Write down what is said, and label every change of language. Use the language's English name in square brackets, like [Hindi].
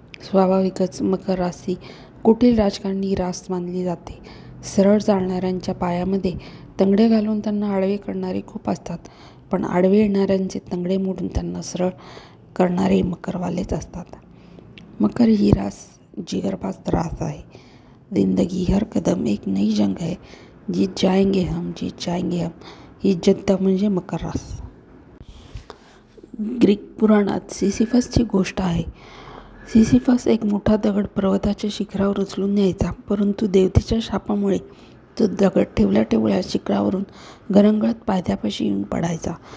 [Marathi] स्वाभाविकच मकर रास ही कुटील राजकारणी रास मानली जाते. सरळ चालणाऱ्यांच्या पायामध्ये तंगडे घालून त्यांना आडवे करणारे खूप असतात, पण आडवे येणाऱ्यांचे तंगडे मोडून त्यांना सरळ करणारे मकरवालेच असतात. मकर ही रास जिगरबाज रास आहे. [Hindi] जिंदगी हर कदम एक नई जंग है, जीत जाएंगे हम, जीत जाएंगे हम. [Marathi] ही जिद्द म्हणजे मकर रास. ग्रीक पुराणात सिसिफसची गोष्ट आहे. सिसिफस एक मोठा दगड पर्वताच्या शिखरावर उचलून न्यायचा, परंतु देवतेच्या शापामुळे तो दगड ठेवल्या ठेवल्या शिखरावरून गरंगळत पायथ्यापाशी येऊन पडायचा.